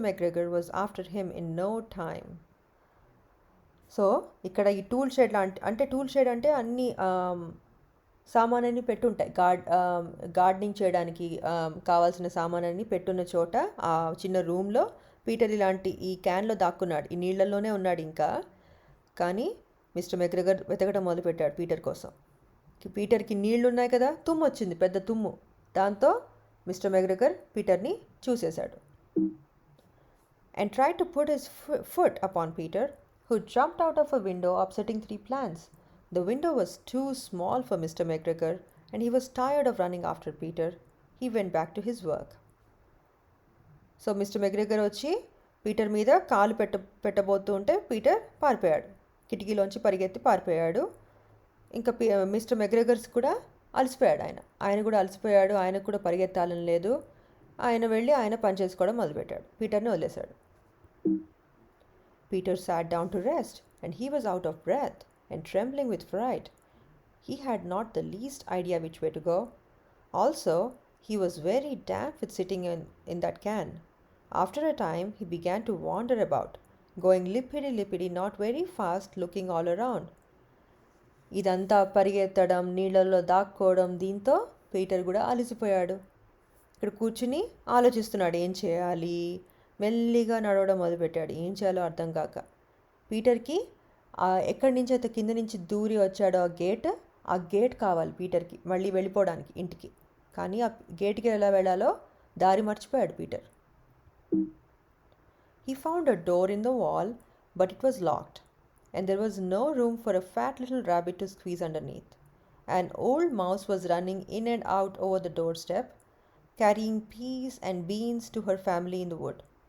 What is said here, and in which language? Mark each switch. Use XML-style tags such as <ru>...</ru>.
<en>McGregor was after him in no time.</en> <te>So ఇక్కడ ఈ tool shed tool shed అంటే అన్ని సామాన్ని పెట్టుంటాయి. గార్డెనింగ్ చేయడానికి కావాల్సిన సామాన్ని పెట్టున్న చోట ఆ చిన్న రూమ్లో పీటర్ ఇలాంటి ఈ క్యాన్లో దాక్కున్నాడు. ఈ నీళ్లలోనే ఉన్నాడు ఇంకా. కానీ మిస్టర్ మెగ్రెగర్ వెతకడం మొదలుపెట్టాడు పీటర్ కోసం. పీటర్కి నీళ్లు ఉన్నాయి కదా, తుమ్ము వచ్చింది, పెద్ద తుమ్ము. దాంతో mister McGregor పీటర్ని చూసేశాడు.</te> <en>And tried to put his foot upon Peter, who jumped out of a window, upsetting 3 plants. The window was too small for Mr. McGregor, and he was tired of running after Peter. He went back to his work.</en> <te>So mister McGregor వచ్చి Peter మీద కాలు పెట్టబోతూ ఉంటే Peter పారిపోయాడు, కిటికీలోంచి పరిగెత్తి పారిపోయాడు. ఇంకా mister మెగ్రెగర్స్ కూడా అలసిపోయాడు. ఆయన కూడా అలసిపోయాడు, ఆయనకు కూడా పరిగెత్తాలని లేదు. ఆయన వెళ్ళి ఆయన పని చేసుకోవడం మొదలుపెట్టాడు, పీటర్ని వదిలేశాడు.</te> <en>Peter sat down to rest, and he was out of breath and trembling with fright. He had not the least idea which way to go. Also, he was very damp with sitting in that can. After a time, he began to wander about, going lippity-lippity, not very fast, looking all around.</en> <te>ఇదంతా పరిగెత్తడం, నీళ్ళల్లో దాక్కోవడం, దీంతో Peter కూడా అలసిపోయాడు. ఇక్కడ కూర్చుని ఆలోచిస్తున్నాడు ఏం చేయాలి. మెల్లిగా నడవడం మొదలుపెట్టాడు, ఏం చేయాలో అర్థం కాక. పీటర్కి ఎక్కడి నుంచి అయితే కింద నుంచి దూరి వచ్చాడో ఆ గేట్ కావాలి పీటర్కి మళ్ళీ వెళ్ళిపోవడానికి ఇంటికి. కానీ ఆ గేట్కి ఎలా వెళ్ళాలో దారి మర్చిపోయాడు Peter.</te> <en>He found a door in the wall, but it was locked, and there was no room for a fat little rabbit to squeeze underneath. An old mouse was running in and out over the doorstep, carrying peas and beans to her family in the wood.</en>